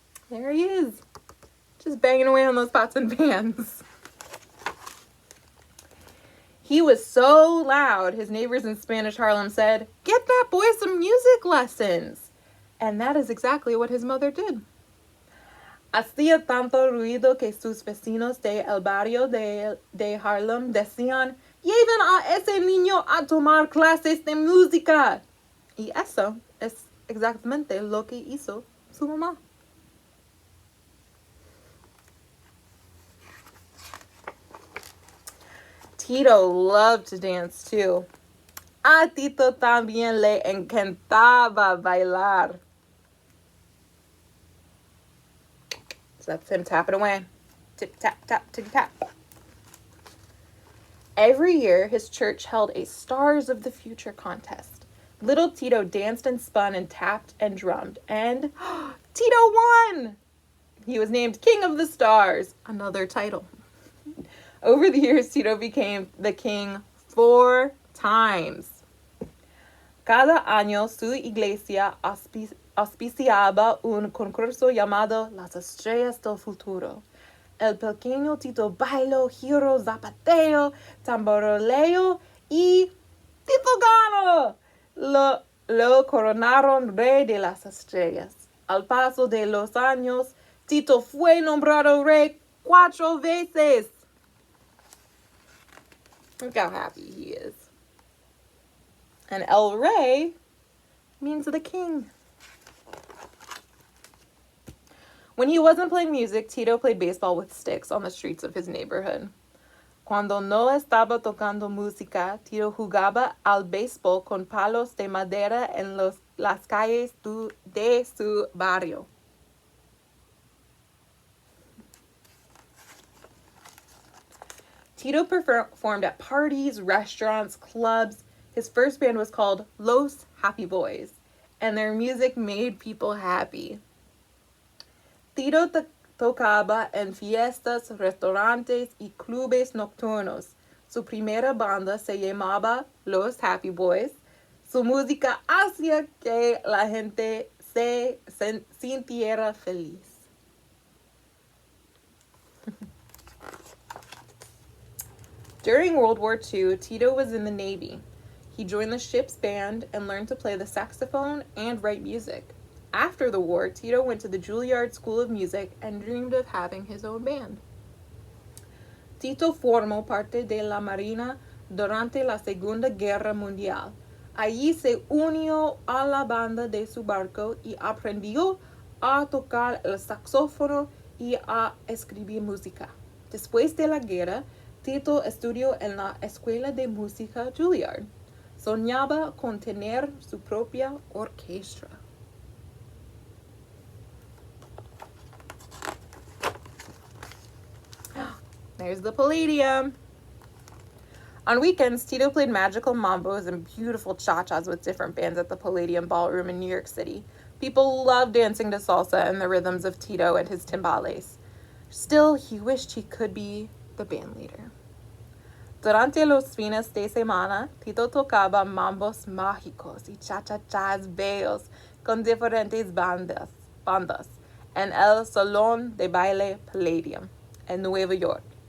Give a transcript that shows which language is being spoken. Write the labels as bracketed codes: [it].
[en] There he is, just banging away on those pots and pans. He was so loud, his neighbors in Spanish Harlem said, "Get that boy some music lessons." And that is exactly what his mother did. [es] Hacía tanto ruido que sus vecinos de el barrio de Harlem decían, "Lleven a ese niño a tomar clases de música." Y eso es exactamente lo que hizo su mamá. [en] Tito loved to dance too. [es] A Tito también le encantaba bailar. [en] So that's him tapping away. Tip, tap, tap, tip, tap. Every year, his church held a Stars of the Future contest. Little Tito danced and spun and tapped and drummed, and Tito won! He was named King of the Stars, another title. Over the years, Tito became the king 4 times. [es] Cada año su iglesia auspiciaba un concurso llamado Las Estrellas del Futuro. El pequeño Tito bailó, giro, zapateo, tamboreo y Tito ganó. Lo coronaron rey de las estrellas. Al paso de los años, Tito fue nombrado rey 4 veces. [en] Look how happy he is. And El Rey means the king. When he wasn't playing music, Tito played baseball with sticks on the streets of his neighborhood. [es] Cuando no estaba tocando música, Tito jugaba al béisbol con palos de madera en las calles de su barrio. [en] Tito performed at parties, restaurants, clubs. His first band was called Los Happy Boys, and their music made people happy. [es] Tito tocaba en fiestas, restaurantes y clubes nocturnos. Su primera banda se llamaba Los Happy Boys. Su música hacía que la gente se sintiera feliz. [en] During World War II, Tito was in the Navy. He joined the ship's band and learned to play the saxophone and write music. After the war, Tito went to the Juilliard School of Music and dreamed of having his own band. [es] Tito formó parte de la Marina durante la Segunda Guerra Mundial. Allí se unió a la banda de su barco y aprendió a tocar el saxófono y a escribir música. Después de la guerra, Tito estudió en la Escuela de Música Juilliard. Soñaba con tener su propia orquesta. [en] There's the Palladium. On weekends, Tito played magical mambos and beautiful cha-chas with different bands at the Palladium Ballroom in New York City. People loved dancing to salsa and the rhythms of Tito and his timbales. Still, he wished he could be the band leader. [es] Durante los fines de semana, Tito tocaba mambos mágicos y cha-cha-chas bellos con diferentes bandas en el Salón de Baile Palladium en Nueva York.